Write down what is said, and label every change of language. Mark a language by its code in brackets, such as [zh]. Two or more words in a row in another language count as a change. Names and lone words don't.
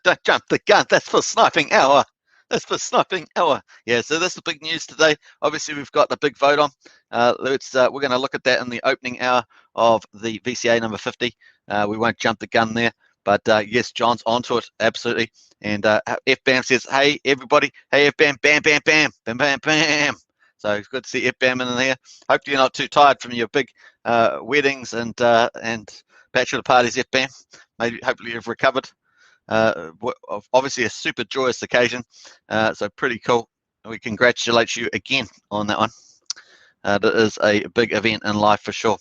[en] Don't jump the gun. That's for sniping hour. That's for sniping hour. Yeah, so that's the big news today. Obviously, we've got the big vote on. We're going to look at that in the opening hour of the VCA number 50. We won't jump the gun there. But yes, John's onto it, absolutely. And FBAM says, hey, everybody. Hey, FBAM, bam, bam, bam, bam, bam, bam. So it's good to see FBAM in there. Hopefully you're not too tired from your big weddings and bachelor parties, FBAM. Maybe, hopefully you've recovered. Obviously a super joyous occasion. So pretty cool. We congratulate you again on that one. That is a big event in life for sure.